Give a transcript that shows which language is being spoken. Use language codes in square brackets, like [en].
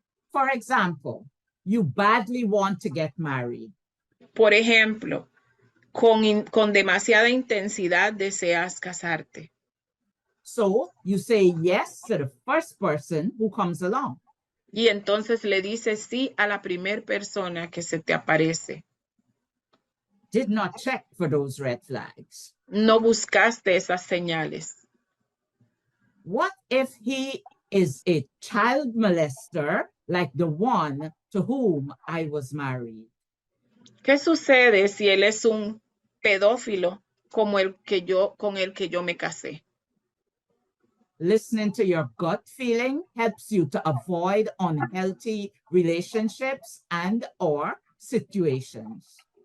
[en] For example, you badly want to get married. [es] Por ejemplo, con demasiada intensidad deseas casarte. [en] So you say yes to the first person who comes along. [es] Y entonces le dices sí a la primera persona que se te aparece. [en] Did not check for those red flags. [es] No buscaste esas señales. [en] What if he is a child molester like the one to whom I was married? [es] ¿Qué sucede si él es un pedófilo como con el que yo me casé? [en] Listening to your gut feeling helps you to avoid unhealthy relationships and or situations.